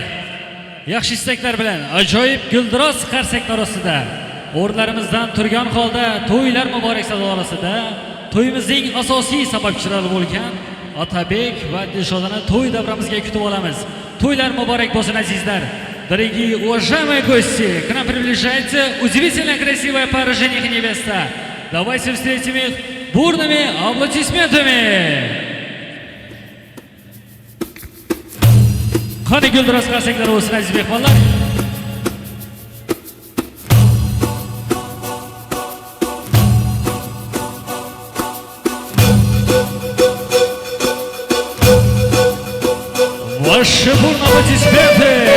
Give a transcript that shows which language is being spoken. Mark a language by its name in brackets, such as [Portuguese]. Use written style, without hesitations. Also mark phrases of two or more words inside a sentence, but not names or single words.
[Uzbek] Yaxshi istaklar bilan ajoyib guldiroz qarsaklar ostida o'rnlarimizdan turgan holda to'ylar muborak sadolosida to'yimizning asosiy sababchilari bo'lgan Otabek va Dilshodani to'y davramizga kutib olamiz. To'ylar muborak bo'lsin azizlar. [Russian] Дорогие уважаемые гости, к нам приближается удивительно красивая пара жених и невеста. Давайте встретим их бурными аплодисментами. [Uzbek] Qani guldiroz qarsaklar bo'lsin aziz mehmonlar. [Russian] Ваши аплодисменты!